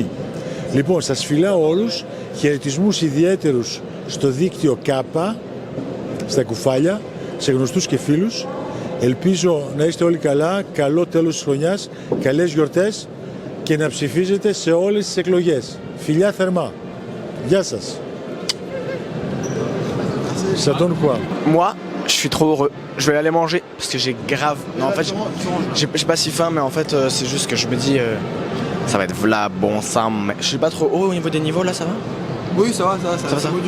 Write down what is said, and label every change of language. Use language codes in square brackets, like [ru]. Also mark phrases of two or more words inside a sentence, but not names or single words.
[el] Λοιπόν, σας φιλάω όλους, χαιρετισμούς ιδιαίτερους στο δίκτυο ΚΑΠΑ, στα κουφάλια, σε γνωστούς και φίλους. Ελπίζω να είστε όλοι καλά, καλό τέλος της χρονιάς, καλές γιορτές και να ψηφίζετε σε όλες τις εκλογές. Φιλιά θερμά. Γεια σας. [fr] Ça donne quoi? Moi, je suis trop heureux. Je vais aller manger parce que j'ai grave. Non, en fait, j'ai pas si faim, mais en fait, c'est juste que je me dis, ça va être v'là bon sang. Mais je suis pas trop haut au niveau des niveaux là, ça va? Oui, ça va, ça module.